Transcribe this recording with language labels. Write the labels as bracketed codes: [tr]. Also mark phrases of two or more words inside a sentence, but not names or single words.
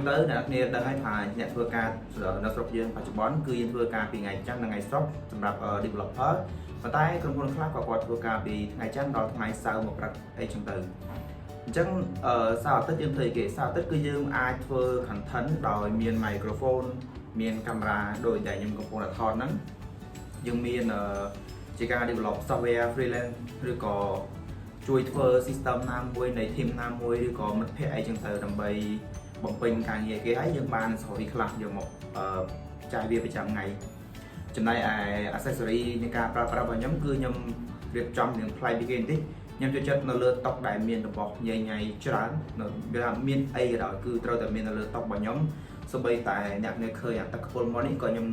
[km] ទៅអ្នកនរដឹងហើយថាអ្នកធ្វើការនៅស្រុកយើងបច្ចុប្បន្នគឺយើងធ្វើការពីថ្ងៃច័ន្ទនិងថ្ងៃសុក្រសម្រាប់ Developer ប៉ុន្តែក្រុមហ៊ុនខ្លះក៏គាត់ធ្វើការពីថ្ងៃច័ន្ទដល់ថ្ងៃសៅរ៍មកព្រឹកអីចឹងទៅអញ្ចឹងសៅរ៍អាទិត្យយើងធ្វើអីគេសៅរ៍អាទិត្យគឺយើងអាចធ្វើ content ដោយមាន microphone មានកាមេរ៉ាដូចតែខ្ញុំកំពុងតែថតហ្នឹងយើងមានជាការ [en] develop software freelance [km] ឬក៏ជួយធ្វើ system ណា មួយនៃ team ណាមួយឬក៏មិត្តភ័ក្តិអីចឹងទៅដើម្បីបំពេញការងារគេហើយយើងបាន story ខ្លះយកមកចាយវាប្រចាំថ្ងៃចំណែកឯ accessory នៃការប្រើប្រាស់របស់ខ្ញុំគឺខ្ញុំរៀបចំនឹងផ្លែពីគេបន្តិចខ្ញុំចូលចិត្តនៅលើតុដែលមានរបស់ញ៉ៃច្រើនវាថាមានអីក៏ដោយគឺត្រូវតែមាននៅលើតុរបស់ខ្ញុំសូម្បីតែអ្នកនៅឃើញអាទឹកខ្ពុលមកនេះក៏ខ្ញុំ